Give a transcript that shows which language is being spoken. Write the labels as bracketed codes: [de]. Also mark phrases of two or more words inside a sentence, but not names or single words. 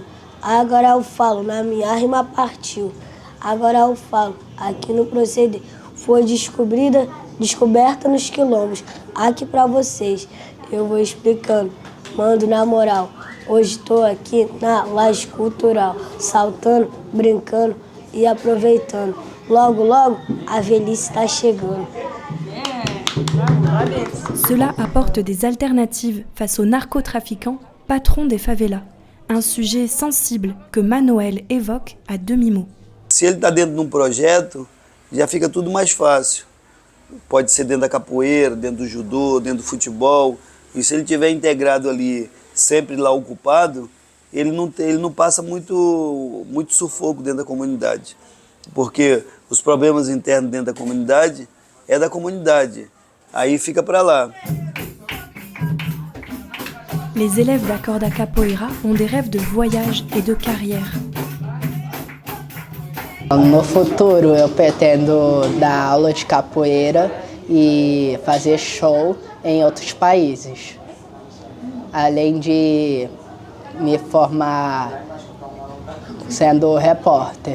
[pt] Agora eu falo, na minha rima partiu. Agora eu falo, aqui no proceder, foi descoberta nos quilombos. Aqui pra vocês, eu vou explicando, mando na moral. Hoje estou aqui na laje cultural, saltando, brincando e aproveitando. Logo, logo, a velhice está chegando. [fr] Cela apporte des alternatives face aux narcotrafiquants, patrons des favelas. Un sujet sensible que Manoel évoque à demi-mot. [pt] Se ele está dentro de um projeto, já fica tudo mais fácil. Pode ser dentro da capoeira, dentro do judô, dentro do futebol. E se ele estiver integrado ali, sempre lá ocupado, ele não passa muito sufoco dentro da comunidade. Porque os problemas internos dentro da comunidade é da comunidade. Aí fica para lá. [fr] Les élèves d'Acorda Capoeira ont des rêves de voyage et de carrière. [pt] No futuro eu pretendo dar aula de capoeira e fazer show em outros países, além de me formar sendo repórter.